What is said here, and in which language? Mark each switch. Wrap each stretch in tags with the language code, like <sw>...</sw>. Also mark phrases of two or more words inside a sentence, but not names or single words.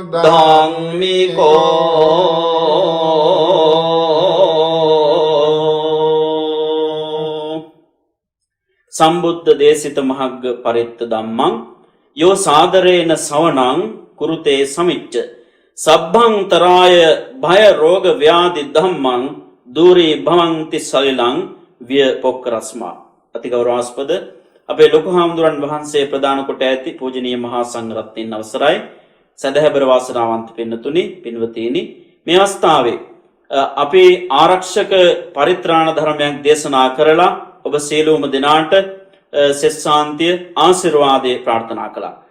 <pi>ධම්මිකෝ සම්බුද්ධ දේශිත මහග්ග පරිත්ත ධම්මං යෝ සාදරේන සවනං කුරුතේ සමිච්ච සබ්බංතරාය භය රෝග ව්‍යාධි ධම්මං දූරී භවಂತಿ සලිලං විය පොක්කරස්මා.</pi> <si>අතිගෞරවාස්පද අපේ ලොකු හාමුදුරන් වහන්සේ ප්‍රදාන කොට ඇති පූජනීය මහා සංඝරත්නයන් අවසරයි. සදහැබර වාසනාවන්ත පින්නතුනි පින්වතීනි, මේ අවස්ථාවේ අපි ආරක්ෂක පරිත්‍රාණ ධර්මයක් දේශනා කරලා ඔබ සියලුම දෙනාට සෙස්සාන්තිය ආශිර්වාදේ ප්‍රාර්ථනා කළා.</si>